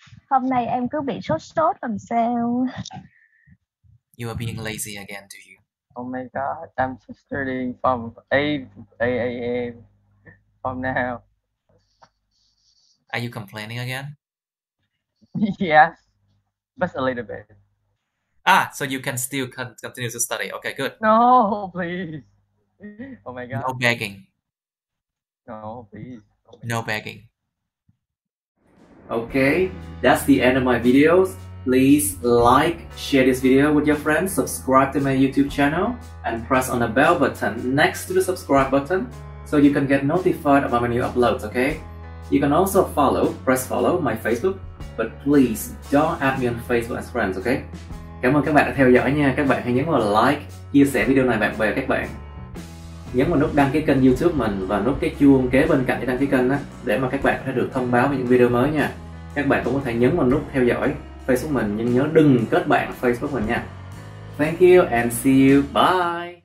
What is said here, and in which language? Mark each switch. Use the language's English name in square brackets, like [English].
[Vietnamese] Hôm nay em cứ bị sốt làm sao? [English] You are being lazy again, do you? Oh my god, I'm just studying from 8 a.m. from now. Are you complaining again? Yes, just a little bit. So you can still continue to study. Okay, good. No, please. Oh my God. No begging. No, please. No begging. Okay, that's the end of my videos. Please like, share this video with your friends, subscribe to my YouTube channel, and press on the bell button next to the subscribe button so you can get notified about my new uploads, okay? You can also press follow my Facebook, but please don't add me on Facebook as friends, okay? [Vietnamese] Cảm ơn các bạn đã theo dõi nha. Các bạn hãy nhấn vào like, chia sẻ video này bạn bè các bạn. Nhấn vào nút đăng ký kênh YouTube mình và nút cái chuông kế bên cạnh cái đăng ký kênh á, để mà các bạn sẽ được thông báo về những video mới nha. Các bạn cũng có thể nhấn vào nút theo dõi Facebook mình, nhưng nhớ đừng kết bạn Facebook mình nha. [English] Thank you and see you. Bye.